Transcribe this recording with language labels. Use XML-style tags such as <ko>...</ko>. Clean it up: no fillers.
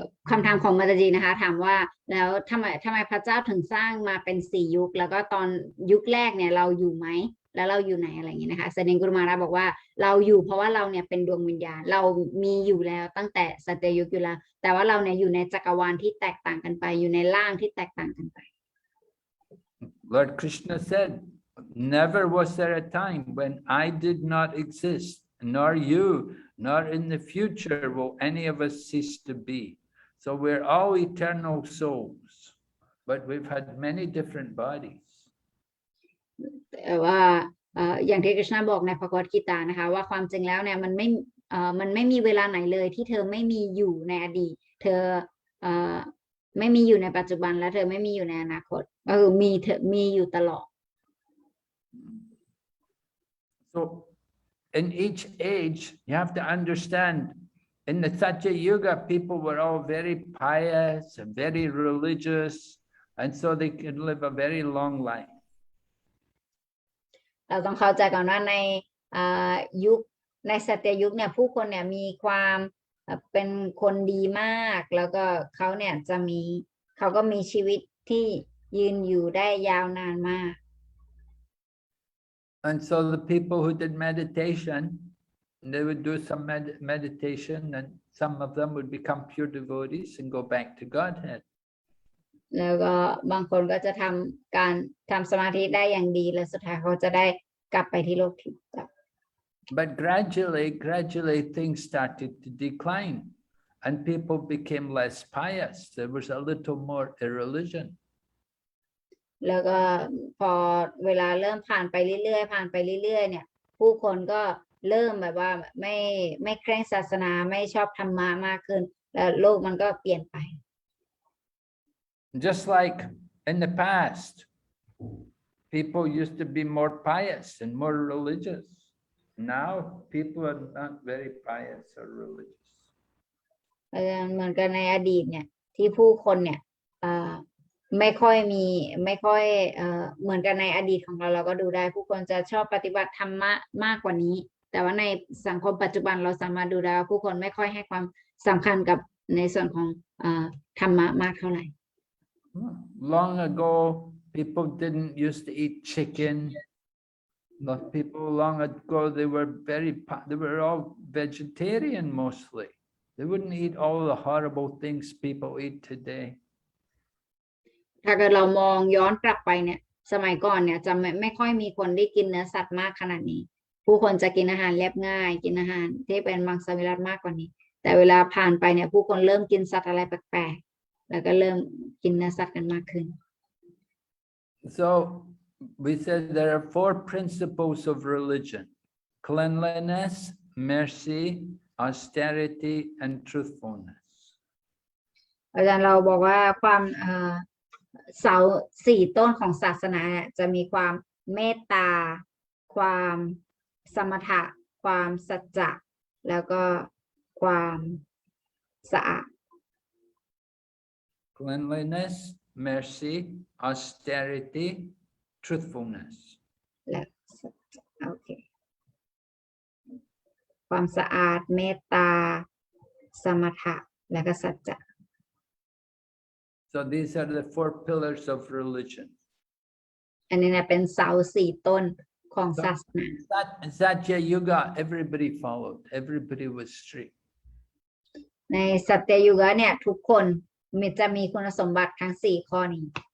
<th>คำถามของมาตาจีนะคะถามว่าแล้วทำไมพระเจ้าถึงสร้างมาเป็น4 ยุคแล้วก็ตอนยุคแรกเนี่ยเราอยู่ไหมแล้วเราอยู่ไหนอะไรอย่างนี้นะคะแสดงกุรุมาราบอกว่าเราอยู่เพราะว่าเราเนี่ยเป็นดวงวิญญาณเรามีอยู่แล้วตั้งแต่สัตยุคอยู่แล้วแต่ว่าเราเนี่ยอยู่ในจักรวาลที่แตกต่างกันไปอยู่ในร่างที่แตกต่างกันไป</th> <en>Lord Krishna said, never was there a time when I did not exist, nor you, nor in the future will any of us cease to be. So we're all eternal souls, but we've had many different bodies.</en> <th>แต่ว่าอย่างที่กฤษณะบอกในพระกวดกีตานะคะว่าความจริงแล้วเนี่ยมันไม่มีเวลาไหนเลยที่เธอไม่มีอยู่ในอดีตเธอไม่มีอยู่ในปัจจุบันและเธอไม่มีอยู่ในอนาคตก็คือมีอยู่ตลอด</th> <en>So in each age, you have to understand, in the Satya Yuga, people were all very pious and very religious, and so they could live a very long life.</en> <th>เราต้องเข้าใจก่อนว่าในยุคในสัตยุคเนี่ยผู้คนเนี่ยมีความเป็นคนดีมากแล้วก็เขาเนี่ยเขาก็มีชีวิตที่ยืนอยู่ได้ยาวนานมาก</th> <en>And so the people who did meditation, they would do some meditation, and some of them would become pure devotees and go back to Godhead.</en> <th>แล้วก็บางคนก็จะทำสมาธิได้อย่างดีและสุดท้ายเขาจะได้กลับไปที่โลกทิพย์</th> <en>But gradually things started to decline, and people became less pious. There was a little more irreligion.</en> <th>แล้วก็พอเวลาเริ่มผ่านไปเรื่อยๆเนี่ยผู้คนก็เริ่มแบบว่าไม่เคร่งศาสนาไม่ชอบธรรมะมากขึ้นแล้วโลกมันก็เปลี่ยนไป</th> <en>Just like in the past, people used to be more pious and more religious. Now people are not very pious or religious.</en> <th>เหมือนกันในอดีตเนี่ยที่ผู้คนเนี่ยไม่ค่อยมีไม่ค่อยเหมือนกันในอดีตของเราก็ดูได้ผู้คนจะชอบปฏิบัติธรรมะมากกว่านี้ แต่ว่าในสังคมปัจจุบันเราสามารถดูได้ว่าผู้คนไม่ค่อยให้ความสำคัญกับในส่วนของธรรมะมากเท่าไหร่</th> <en>Long ago, people didn't used to eat chicken. Lot people long ago, they were all vegetarian mostly. They wouldn't eat all the horrible things people eat today.</en> <th>ถ้าเกิดเรามองย้อนกลับไปเนี่ยสมัยก่อนเนี่ยจะไม่ค่อยมีคนที่กินเนื้อสัตว์มากขนาดนี้ ผู้คนจะกินอาหารเรียบง่ายกินอาหารที่เป็นมังสวิรัติมากกว่านี้ แต่เวลาผ่านไปเนี่ยผู้คนเริ่มกินสัตว์อะไรแปลกๆแล้วก็เริ่มกินเนื้อสัตว์กันมากขึ้น</th> <en>So we said there are 4 principles of religion: cleanliness, mercy, austerity, and truthfulness.</en> <th>อาจารย์เราบอกว่าความเสา4 ต้นของศาสนาเนี่ยจะมีความเมตตาความสมถะความสัจจะแล้วก็ความสะอาด</th> <en>Cleanliness, mercy, austerity, truthfulness.</en> <th>และสัจจะโอเคความสะอาดเมตตาสมถะและก็สัจจะ</th> <en>So these are the 4 pillars of religion.</en> <th>อันนี้เนี่ยเป็นเสา4 ต้นของศาสนา</th> <en>Satya Yuga, everybody followed. Everybody was strict.</en> <th>ในสัตยยุคเนี่ยทุกคนจะมีคุณสมบัติทั้ง4 ข้อนี้</th>